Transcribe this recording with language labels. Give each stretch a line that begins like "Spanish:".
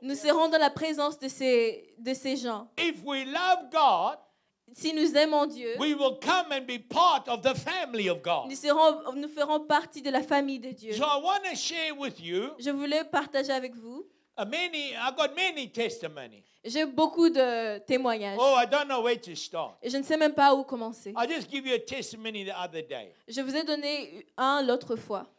French: nous serons dans la présence de ces gens.
English: If we love God,
French: Si nous aimons Dieu,
English: we will come and be part of the family of God.
French: nous ferons partie de la famille de Dieu.
English: So I want to share with you
French: Je voulais partager avec vous.
English: I've got many testimonies.
French: J'ai beaucoup de témoignages.
English: Oh, I don't know where to start.
French: Et je ne sais même pas où commencer.
English: I just give you a testimony the other day,
French: Je vous ai donné un l'autre fois,